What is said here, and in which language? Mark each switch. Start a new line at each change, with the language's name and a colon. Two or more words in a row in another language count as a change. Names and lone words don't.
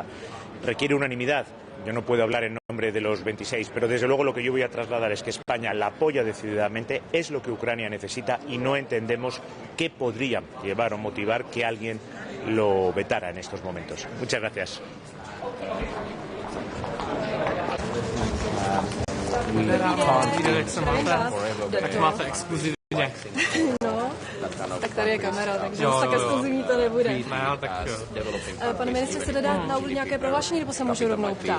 Spanish: Requiere unanimidad. Yo no puedo hablar en nombre de los 26, pero desde luego lo que yo voy a trasladar es que España la apoya decididamente, es lo que Ucrania necesita y no entendemos qué podría llevar o motivar que alguien lo vetara en estos momentos. Muchas gracias.
Czech: Tak máte exkluzivně. No, tak tady je kamera, takže tak exkluzivní to nebude. Pane ministře, chcete dát na úvod nějaké prohlášení, nebo se můžu rovnou ptát?